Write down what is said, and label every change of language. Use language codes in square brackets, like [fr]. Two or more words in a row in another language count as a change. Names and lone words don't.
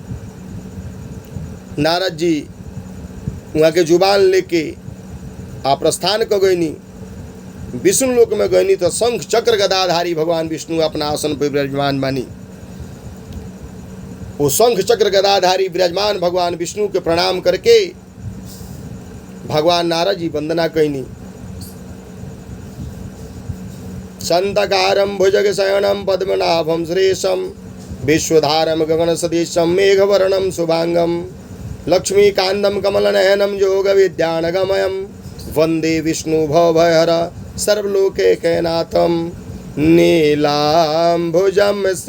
[bho] नारद जी वहाँ के जुबान लेके आप प्रस्थान कर गईनी, विष्णु लोक में गईनी तो शंख चक्र गदाधारी भगवान विष्णु अपना आसन पर विराजमान मानी। वो शंख चक्र गदाधारी विराजमान भगवान विष्णु के प्रणाम करके भगवान नारद जी वंदना कईनी। [sa] संतकारम भुजगशयनम पद्मनाभम सुरेशम विश्वधारम गगन सदीशम मेघवर्णम शुभांगम लक्ष्मीकांतम कमलनयनम योग विद्यानगमयम वंदे विष्णु भवभयहर सर्वलोकैकनाथम नीलांबुजम